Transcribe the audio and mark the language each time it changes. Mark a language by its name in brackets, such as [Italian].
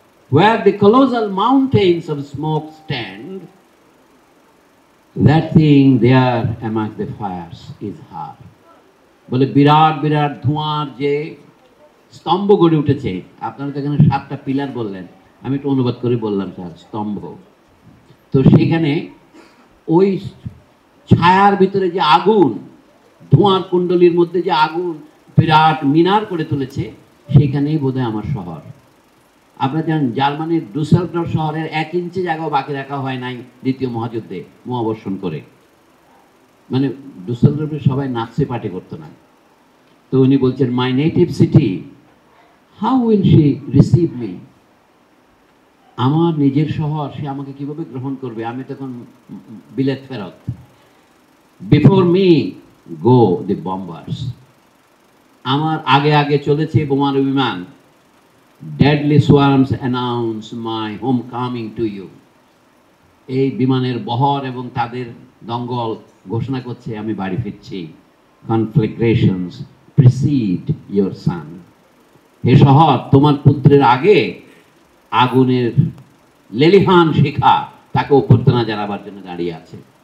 [English] Where the colossal mountains of smoke stand, that thing there among the fires is her. [Bangla] বলে বিরাট বিরাট ধোঁয়ার যে স্তম্ভ গড়ে উঠেছে। আপনারা তো এখানে 7টা পিলার বললেন, আমি একটু অনুবাদ করে বললাম স্যার, স্তম্ভ। তো সেখানে ওই ছায়ার ভিতরে যে আগুন, ধোঁয়ার কুণ্ডলীর মধ্যে যে আগুন বিরাট মিনার করে তুলেছে, সেখানেই বোধহয় আমার শহর। আপনারা জানেন জার্মানির ডুসেলডর্ফ শহরের 1 ইঞ্চি জায়গাও বাকি রাখা হয় নাই দ্বিতীয় মহাযুদ্ধে বোমাবর্ষণ করে। মানে ডুসেলডর্ফে সবাই নাৎসি পার্টি করতো না। তো উনি বলছেন, [English] My native city, how will she receive me? [Bangla] আমার নিজের শহর, সে আমাকে কিভাবে গ্রহণ করবে? আমি তখন বিলেত ফেরত। [English] before me go the bombers, [Bangla] আমার আগে আগে চলেছে বোমার বিমান। [English] Deadly swarms announce my homecoming to you. [Bangla] এই বিমানের বহর এবং তাদের দঙ্গল ঘোষণা করছে আমি বাড়ি ফিরছি। [English] Conflagrations precede your son. [Bangla] হে শহর, তোমার পুত্রের আগে আগুনের লেলিহান শিখা তাকে অভ্যর্থনা জানাবার জন্য দাঁড়িয়ে আছে।